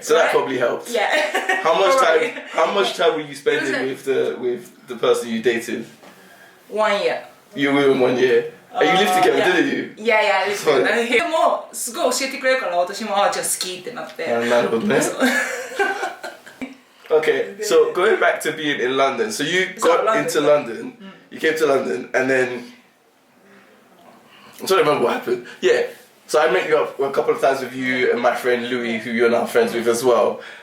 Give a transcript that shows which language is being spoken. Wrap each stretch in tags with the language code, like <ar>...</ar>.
<en>So that probably helped. Yeah. How much time were you spending with the person you dated? 1 year. You were in 1 year. And you lived together, didn't you? Yeah, I lived together.</en> <ja>でもすごい教えてくれるから私もじゃあ好きってなって。なるほどね。</ja> <en>Okay, so going back to being in London, so you got into London, you came to London, and then I'm trying to remember what happened. Yeah, so I met you up a couple of times with you and my friend Louis, who you're now friends with as well.</en>